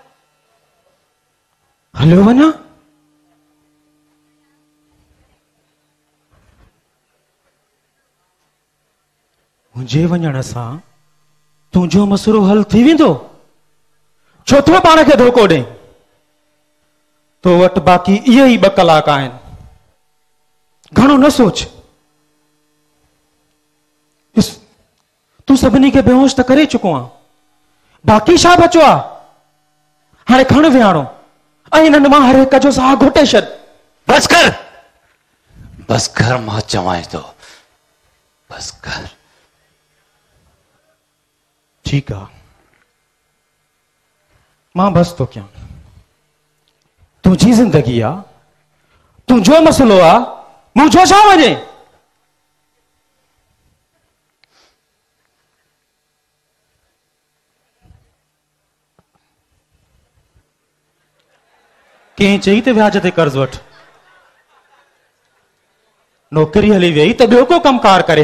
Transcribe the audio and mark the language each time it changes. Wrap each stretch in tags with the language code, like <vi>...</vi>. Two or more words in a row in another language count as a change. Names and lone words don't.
<sd>हलियो वञा मुंहिंजे वञण सां तुंहिंजो मसइलो हल थी वेंदो छो तो पाण खे धोखो ॾे तो वट बाक़ी इहे ई 2 कलाक आहिनि। घणो न सोच। तू सभिनी खे बेहोश त करे चुको आहे, बाक़ी छा बचो आहे? हाणे खण विहाणो ऐं हिननि मां हर हिक जो साह घोटे छॾ। बस कर, बस कर, मां चवां थो, बस कर। ठीक आहे, मां बस तो कयां। तुंहिंजी ज़िंदगी आहे, तुंहिंजो मसइलो आहे, मुंहिंजो छा वञे? कंहिं चई त व्याज ते कर्ज वठ, नौकरी हली वई त ॿियो को कमकार करे।</sd>